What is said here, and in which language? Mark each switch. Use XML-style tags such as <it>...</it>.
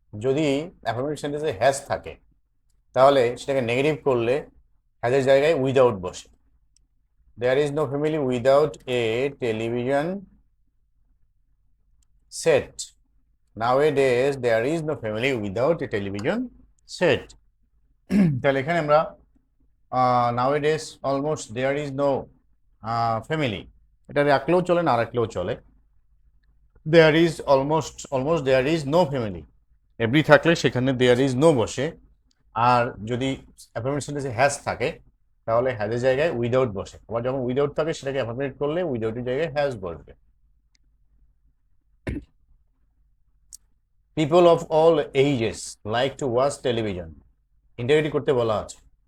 <bn>যদি অ্যাফার্মেটিভ সেন্টেন্সে হ্যাজ থাকে তাহলে সেটাকে নেগেটিভ করলে হ্যাজের জায়গায় উইদাউট বসে।</bn> <en>there is no family without a television set। nowadays there is no family without a television set।</en> <bn>তাহলে এখানে আমরা</bn> <en>nowadays almost there is no family,</en> <bn>এটা রাখলেও চলে না রাখলেও চলে।</bn> <en>there is almost there is no family,</en> <bn>every থাকলে সেখানে</bn> <en>there is no বসে।</en> <bn>আর যদি অ্যাফার্মেটিভ সেন্টেন্সে হ্যাজ থাকে তাহলে হ্যাজের জায়গায় উইদাউট বসে। আবার যখন উইদাউট থাকে সেটাকে অ্যাফার্মেটিভ করলে উইদাউটের জায়গায় হ্যাজ বসবে।</bn> <en>people of all ages like to watch television,</en> <bn>interrogative করতে বলা আছে।</bn>